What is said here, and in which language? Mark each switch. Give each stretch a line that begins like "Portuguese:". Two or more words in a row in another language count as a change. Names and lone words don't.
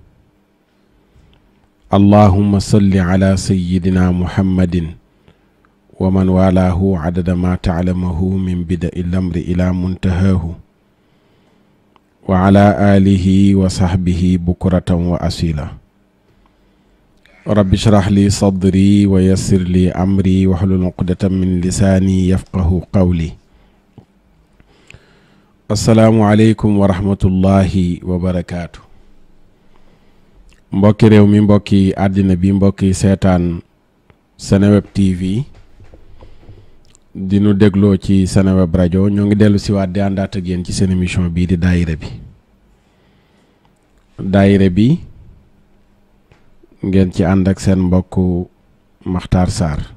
Arabic: اللهم صل على سيدنا محمد ومن والاه عدد ما تعلمه من بدء الأمر إلى منتهاه وعلى آله وصحبه بكرة وأصيلا رب اشرح لي صدري ويسر لي أمري واحلل عقدة من لساني يفقه قولي السلام عليكم ورحمة الله وبركاته
Wolof: mbokki réew mi mbokki àddina bi mbokki seetaan Seneweb TV di nu dégloo ci Seneweb rajo ñoo ngi dellu siwaat di àndaat ak yéen ci seen émission bii di daayira bi ngeen ci ànd ak seen mbokk Makhtar Sarr